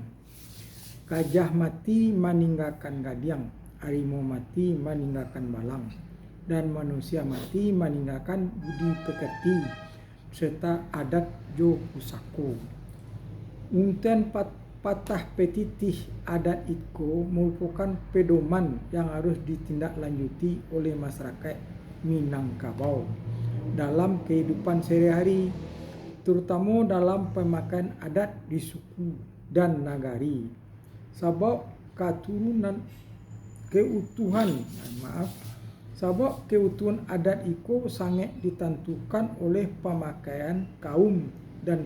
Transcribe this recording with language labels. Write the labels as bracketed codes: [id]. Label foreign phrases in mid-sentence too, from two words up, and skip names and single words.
[id] Gajah mati meninggalkan gadiang, harimau mati meninggalkan balang, dan manusia mati meninggalkan budi pekerti serta adat [min] jo pusako. [id] Unten patah petitih adat itu merupakan pedoman yang harus ditindaklanjuti oleh masyarakat Minangkabau dalam kehidupan sehari-hari, terutama dalam pemakaian adat di suku dan nagari. Sebab keutuhan adat itu sangat ditentukan oleh pemakaian kaum dan